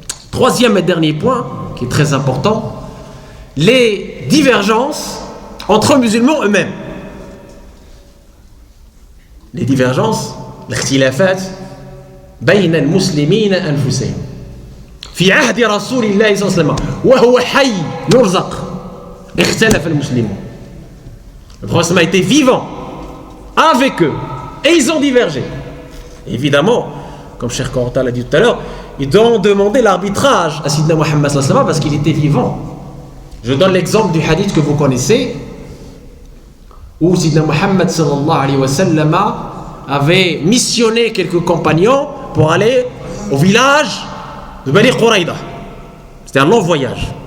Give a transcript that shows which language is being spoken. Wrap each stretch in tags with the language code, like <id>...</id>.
<fr>Troisième et dernier point, qui est très important, les divergences entre musulmans eux-mêmes. Les divergences, l'ikhtilafat,</fr> <ar>بين المسلمين أنفسهم. في عهد رسول الله صلى الله عليه وسلم وهو حي يرزق اختلف المسلمون.</ar> <fr>Le prophète a été vivant avec eux et ils ont divergé. Évidemment, comme Cheikh Corentin l'a dit tout à l'heure, ils ont demandé l'arbitrage à Sayyidina Muhammad sallallahu alayhi wa sallam parce qu'il était vivant. Je donne l'exemple du hadith que vous connaissez où Sayyidina Muhammad sallallahu alayhi wa sallam avait missionné quelques compagnons pour aller au village de Bani Quraïda. C'était un long voyage.</fr>